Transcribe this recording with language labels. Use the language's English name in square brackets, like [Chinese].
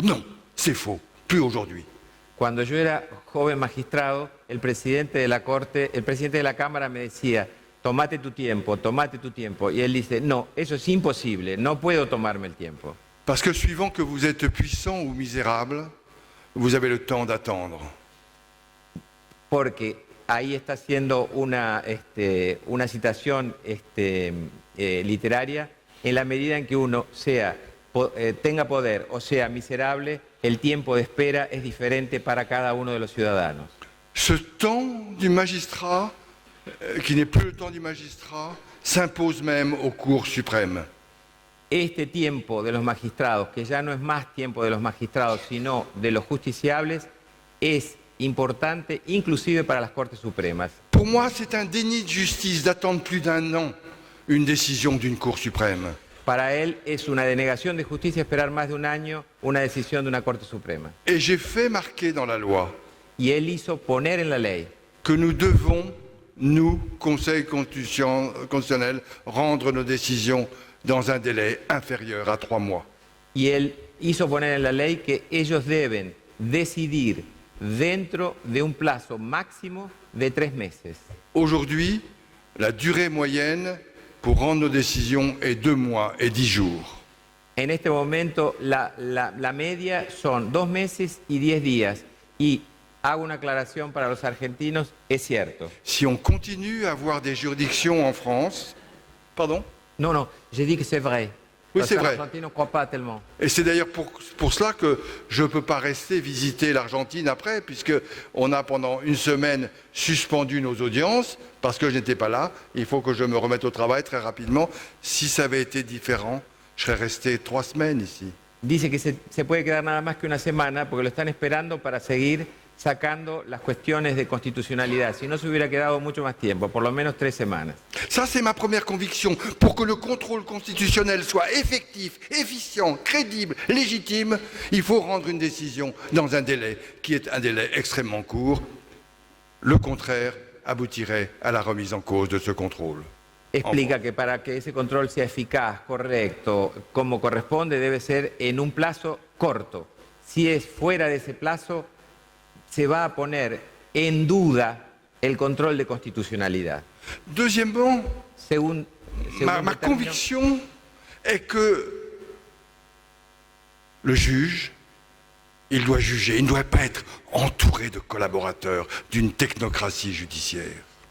[French] Non, c'est faux, plus aujourd'hui. [Spanish] Cuando yo era joven magistrado, el presidente de la Cámara me decía, tomate tu tiempo. Y él dice, no, eso es imposible, no puedo tomarme el tiempo. [French] Parce que suivant que vous êtes puissant ou misérable, vous avez le temps d'attendre. [Spanish] Porque ahí está haciendo una citación literaria, en la medida en que uno tenga poder o sea miserable, el tiempo de espera es diferente para cada uno de los ciudadanos. [French] Ce temps du magistrat, qui n'est plus le temps du magistrat, s'impose même aux cours suprêmes. [Spanish] Este tiempo de los magistrados, que ya no es más tiempo de los magistrados, sino de los justiciables, es importante inclusive para las Cortes Supremas. [French] Pour moi, c'est un déni de justice d'attendre plus d'un an une décision d'une Cour suprême. [Spanish] Para él es una denegación de justicia esperar más de un año una decisión de una Corte Suprema. [French] Et j'ai fait marquer dans la loi [Spanish] Y él hizo poner en la ley [French] que nous devons, nous, Conseil constitutionnel, rendre nos décisions dans un délai inférieur à 3 mois. [Spanish] y él hizo poner en la ley que ellos deben decidir dentro de un plazo máximo de 3 meses. [French] Aujourd'hui, la durée moyenne pour rendre nos décisions est 2 mois et 10 jours. [Spanish] En este momento la media son 2 meses y 10 días. Y hago una aclaración para los argentinos, es cierto. [French] Si on continue à avoir des juridictions en France, pardon? No, j'ai dit que c'est vrai. Oui, c'est vrai. [Spanish] Los argentinos [French] ne croient pas tellement. Et c'est d'ailleurs pour cela que je ne peux pas rester visiter l'Argentine après, puisqu'on a pendant une semaine suspendu nos audiences, parce que je n'étais pas là. Il faut que je me remette au travail très rapidement. Si ça avait été différent, je serais resté 3 semaines ici. [Spanish] Dice que se puede quedar nada más que una semana, porque lo están esperando para seguir sacando las cuestiones de constitucionalidad. Si no, se hubiera quedado mucho más tiempo, por lo menos 3 semanas. [French] Ça, c'est ma première conviction. Pour que le contrôle constitutionnel soit effectif, efficient, crédible, légitime, il faut rendre une décision dans un délai qui est un délai extrêmement court. Le contraire aboutirait à la remise en cause de ce contrôle. [Spanish] Explica que para que ese control sea eficaz, correcto, como corresponde, debe ser en un plazo corto. Si es fuera de ese plazo, se va a poner en duda el control de constitucionalidad. [French] Deuxièmement, ma [Spanish] término, [French] conviction est que le juge, il doit juger, il ne doit pas être entouré de collaborateurs d'une technocratie judiciaire.